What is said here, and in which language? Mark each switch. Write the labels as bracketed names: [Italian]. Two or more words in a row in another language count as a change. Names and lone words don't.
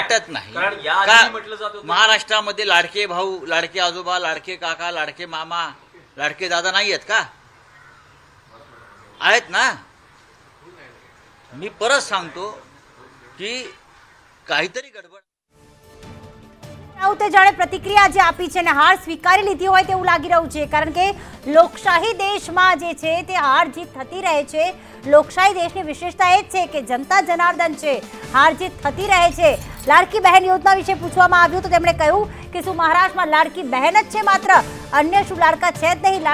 [Marathi] वाटत नाही. कारण या का आधी म्हटलं जात होतं महाराष्ट्रामध्ये लाडके भाऊ, लाडके आजोबा, लाडके काका, लाडके मामा, लाडके दादा नाही आहेत का? आहेत ना. मी परत सांगतो की काहीतरी गडबड. [Gujarati] રાઉતે જાણે પ્રતિક્રિયા જે આપી છે અને હાર સ્વીકારી લીધી હોય તેવું લાગી રહ્યું છે, કારણ કે લોકશાહી દેશમાં જે છે તે હાર જીત થતી રહે છે. લોકશાહી દેશની વિશેષતા એ જ છે કે જનતા જનાર્દન છે, હાર જીત થતી રહે છે. લાડકી બહેન યોજના વિશે પૂછવામાં આવ્યું તો તેમણે કહ્યું કે શું મહારાષ્ટ્રમાં લાડકી બહેન જ છે માત્ર, અન્ય શું લાડકા છે જ નહીં?